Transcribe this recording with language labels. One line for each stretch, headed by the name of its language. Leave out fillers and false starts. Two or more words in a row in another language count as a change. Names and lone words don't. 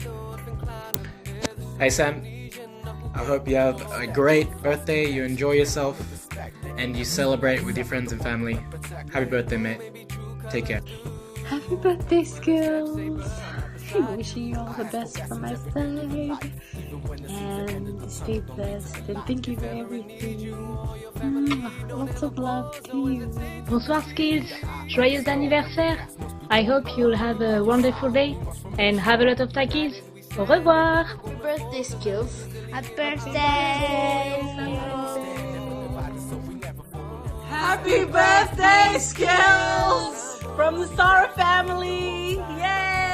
English: Hey Sam, I hope you have a great birthday, you enjoy yourself, and you celebrate with your friends and family. Happy birthday, mate. Take care. Happy birthday, Skillz. I'm wishing you all the best from my side. And stay blessed. And thank you for everything. Lots of love to you.
French: Bonsoir, Skillz. Joyeux anniversaire.
English: I hope you'll have a wonderful day and have a lot of takis.
French: Au revoir.
English: Happy birthday, Skillz. Happy birthday. Happy birthday, Skillz. From the Star family. Yay!